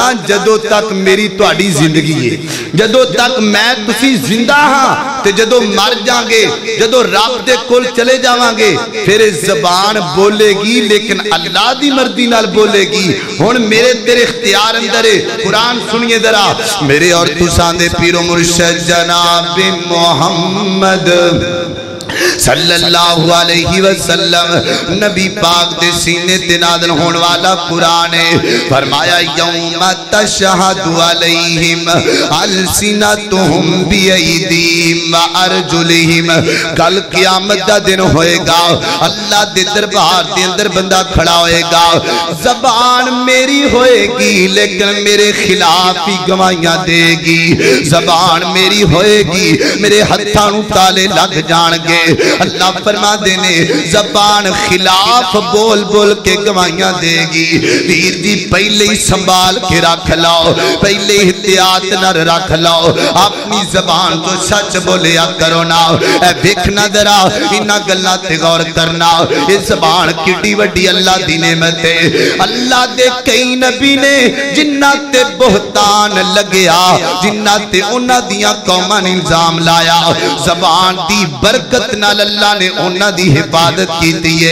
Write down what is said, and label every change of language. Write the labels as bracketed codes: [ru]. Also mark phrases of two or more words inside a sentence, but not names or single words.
[pa] ਜਦੋਂ ਤਕ ਮੇਰੀ ਤੁਹਾਡੀ ਜ਼ਿੰਦਗੀ ਹੈ, ਜਦੋਂ ਤਕ ਮੈਂ ਤੁਸੀ ਜ਼ਿੰਦਾ ਹਾਂ, ਤੇ ਜਦੋਂ ਮਰ ਜਾਂਗੇ, ਜਦੋਂ ਰੱਬ ਦੇ ਕੋਲ ਚਲੇ ਜਾਵਾਂਗੇ, ਫਿਰ ਜ਼ਬਾਨ ਬੋਲੇਗੀ, ਲੇਕਿਨ ਅੱਲ੍ਹਾ ਦੀ ਮਰਜ਼ੀ ਨਾਲ ਬੋਲੇਗੀ। ਹੁਣ ਮੇਰੇ ਤੇਰੇ ਇਖ਼ਤਿਆਰ ਅੰਦਰ ਹੈ। ਕੁਰਾਨ ਸੁਣੀਏ ਜ਼ਰਾ, ਮੇਰੇ ਔਰ ਤੁਸਾਂ ਦੇ ਪੀਰੋ ਮੁਰਸ਼ਿਦ ਜਨਾਬ ਮੋਹੰਮਦ [ar] صلى الله عليه وسلم [pa] ਨਬੀ ਪਾਕ ਦੇ ਸੀਨੇ ਤੇ ਨਾਜ਼ਿਲ ਹੋਨੇ ਵਾਲਾ ਕੁਰਾਨ ਹੈ। [ar] फरमाया يوم تشهد عليهم ألسنتهم بأيديهم وأرجلهم. [pa] ਕੱਲ੍ਹ ਕ਼ਯਾਮਤ ਦਾ ਦਿਨ ਹੋਏਗਾ, ਅੱਲ੍ਹਾ ਦੇ ਦਰਬਾਰ ਦੇ ਅੰਦਰ ਬੰਦਾ ਖੜ੍ਹਾ ਹੋਏਗਾ, ਜ਼ਬਾਨ ਮੇਰੀ ਹੋਏਗੀ ਲੇਕਿਨ ਮੇਰੇ ਖ਼ਿਲਾਫ਼ ਹੀ ਗਵਾਹੀਆਂ ਦੇਗੀ। ਜ਼ਬਾਨ ਮੇਰੀ ਹੋਏਗੀ, ਮੇਰੇ ਹੱਥਾਂ ਨੂੰ ਤਾਲੇ ਲੱਗ ਜਾਣਗੇ। ਅੱਲ੍ਹਾ ਫ਼ਰਮਾਤੇ ਨੇ ਜ਼ਬਾਨ ਖ਼ਿਲਾਫ਼ ਬੋਲ ਬੋਲ ਕੇ ਗਵਾਹੀਆਂ ਦੇਗੀ। ਵੀਰ ਜੀ ਪਹਿਲੇ ਹੀ ਸੰਭਾਲ ਕੇ ਰੱਖ ਲਓ, ਪਹਿਲੇ ਹੀ ਇਹਤਿਆਤ ਨ ਰੱਖ ਲਓ, ਅਪਣੀ ਜ਼ਬਾਨ ਤੋ ਸੱਚ ਬੋਲਿਆ ਕਰੋ ਨਾ। ਦੇਖਣਾ ਜ਼ਰਾ ਇਨ੍ਹਾਂ ਗੱਲਾਂ ਤੇ ਗ਼ੌਰ ਕਰਨਾ। ਯੇ ਜ਼ਬਾਨ ਕਿੱਡੀ ਵੱਡੀ ਅੱਲ੍ਹਾ ਦੀ ਨੇਮਤ ਹੈ। ਅੱਲ੍ਹਾ ਦੇ ਕਈ ਨਬੀ ਨੇ ਜਿਨ੍ਹਾਂ ਤੇ ਬੋਹਤਾਨ ਲੱਗਿਆ, ਜਿਨ੍ਹਾਂ ਤੇ ਉਨ੍ਹਾਂ ਦੀਆਂ ਕੌਮਾਂ ਨੇ ਇਲਜ਼ਾਮ ਲਾਇਆ, ਜ਼ਬਾਨ ਦੀ ਬਰਕਤ ਨਾਲ ਅੱਲ੍ਹਾ ਨੇ ਉਨ੍ਹਾਂ ਦੀ ਹਿਫ਼ਾਜ਼ਤ ਕੀਤੀ ਹੈ।